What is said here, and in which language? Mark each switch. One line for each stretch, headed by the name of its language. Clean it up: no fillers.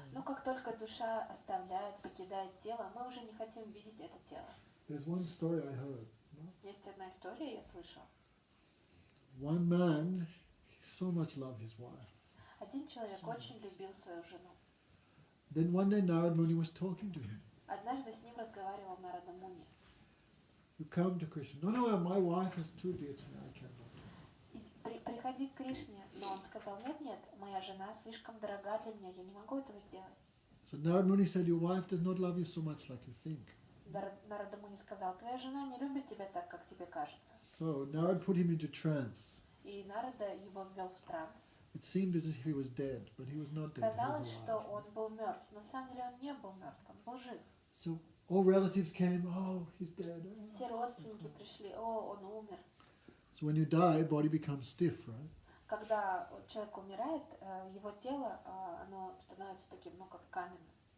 Russian: Но как только душа оставляет, покидает тело, мы уже не хотим видеть это тело.
English: There's one story I heard.
Russian: Есть одна история, я слышала.
English: One man, he so much loved his wife.
Russian: Один человек очень любил свою жену.
English: Then one day Narad Muni was talking to him.
Russian: Однажды с ним разговаривал Нарада Муни.
English: You come to Krishna. No, my wife is too dear to me. I can't.
Russian: Приходи к Кришне. Но он сказал, нет, моя жена слишком дорога для меня, я не могу этого сделать.
English: So Narad Muni said, your wife does not love you so much like you think.
Russian: Нарада Муни сказал, твоя жена не любит тебя так, как тебе кажется.
English: So Narad put him into trance.
Russian: И Нарада его ввел в транс.
English: It seemed as if he was dead, but he was not dead. He
Russian: Казалось,
English: was
Russian: что
English: alive.
Russian: он был мертв. На самом деле он не был мертв, он был жив.
English: So all relatives came. Oh, he's dead.
Russian: Все родственники пришли, он умер.
English: So when you die, body becomes stiff, right?
Russian: Когда человек умирает, его тело, оно становится таким, как каменным.